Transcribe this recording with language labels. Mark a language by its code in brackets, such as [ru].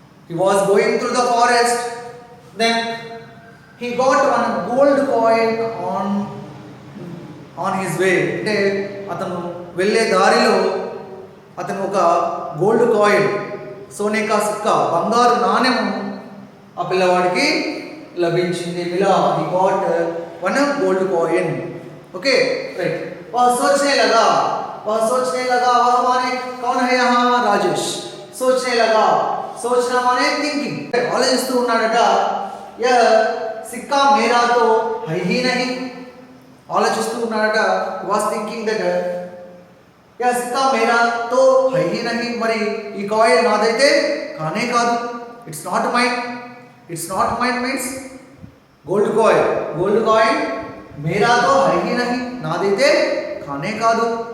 [en] he was going through the forest, then he got one gold coin on his way. [te] అంటే అతను వెళ్ళే దారిలో అతను ఒక గోల్డ్ కాయిన్, [hi] సోనే కా సిక్కా, [te] బంగారు నాణెం ఆ పిల్లవాడికి లభించింది. [hi] మిలా. [en] he got one gold coin. [hi] Okay. Right. वह सोचने लगा. वह माने कौन है यहाँ? राजेश. सोचने लगा. सोचना माने थिंकिंग. [te] ఆలోచిస్తూ ఉన్నాడట. [hi] यह सिक्का मेरा तो है ही नहीं. [te] ఆలోచిస్తూ ఉన్నాడట. [en] was thinking that [hi] यह सिक्का मेरा तो है ही नहीं. [te] మరి ఈ కాయిన్ నాదైతే కానే కాదు. [en] It's not mine. It's not mine means gold coin [hi] मेरा तो है ही नहीं, [te] నాదైతే కానే కాదు.